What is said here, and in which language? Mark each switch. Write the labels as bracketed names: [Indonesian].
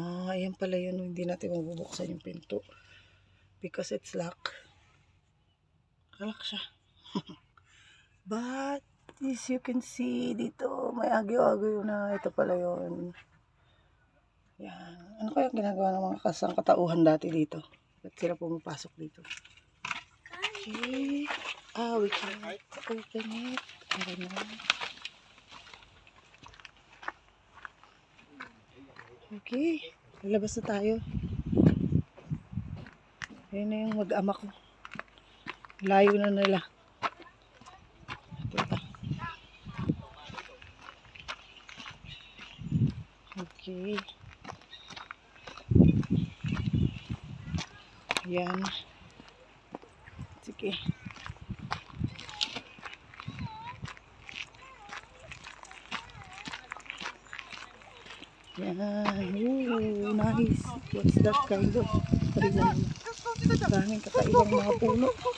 [Filipino] Ayan pala yun. Hindi natin mabubuksan yung pinto. [English] Because it's locked. [Filipino] Lock siya. [English] But, as you can see, [Filipino] dito, may agyo-agyo na. Ito pala yun. Yan. Ano kaya ginagawa ng mga kasangkatauhan dati dito? Ba't sila pumapasok dito? Okay. [English] We can open it. I don't know. [Filipino] Okay. Lalabas na tayo. Ayun na yung mag-ama ko. Layo na nila. Ito. Okay. Yan. Sige. Yan. Ooh, nice. [English] What's that kind of reason? [Filipino] Daming kakaibang mga puno.